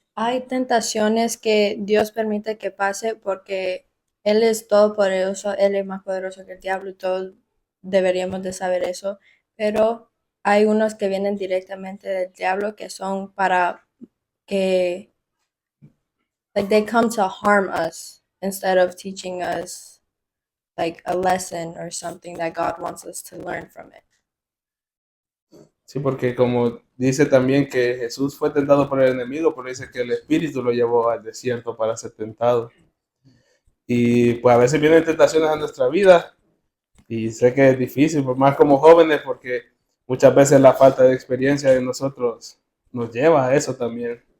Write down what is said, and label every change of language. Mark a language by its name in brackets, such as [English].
[Spanish] Hay tentaciones que Dios permite que pase porque Él es todopoderoso, Él es más poderoso que el diablo y todos deberíamos de saber eso, pero hay unos que vienen directamente del diablo que son para que, [English] like, they come to harm us instead of teaching us like a lesson or something that God wants us to learn from it. [Spanish] Sí, porque como dice también que Jesús fue tentado por el enemigo, pero dice que el Espíritu lo llevó al desierto para ser tentado. Y pues a veces vienen tentaciones a nuestra vida y sé que es difícil, pues más como jóvenes, porque muchas veces la falta de experiencia de nosotros nos lleva a eso también.